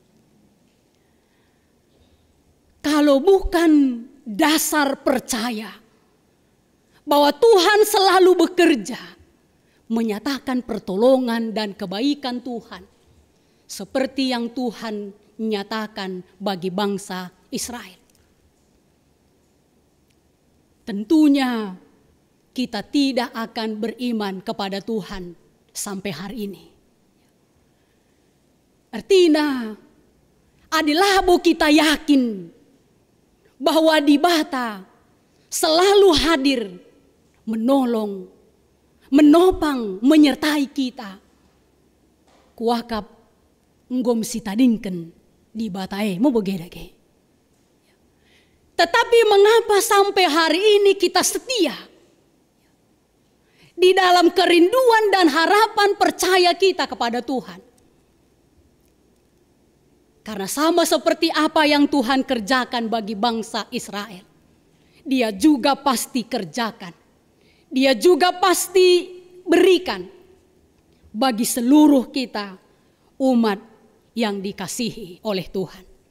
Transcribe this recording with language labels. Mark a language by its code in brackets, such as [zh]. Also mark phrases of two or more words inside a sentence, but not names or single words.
[id] Kalau bukan dasar percaya bahwa Tuhan selalu bekerja menyatakan pertolongan dan kebaikan Tuhan seperti yang Tuhan nyatakan bagi bangsa Israel, tentunya kita tidak akan beriman kepada Tuhan sampai hari ini. Artinya adalah bahwa kita yakin bahwa di Bata selalu hadir, menolong, menopang, menyertai kita. [btx] Kuakap nggom sitadingken di Bata mau begedake. [id] Tetapi mengapa sampai hari ini kita setia di dalam kerinduan dan harapan percaya kita kepada Tuhan? Karena sama seperti apa yang Tuhan kerjakan bagi bangsa Israel, Dia juga pasti kerjakan, Dia juga pasti berikan bagi seluruh kita umat yang dikasihi oleh Tuhan.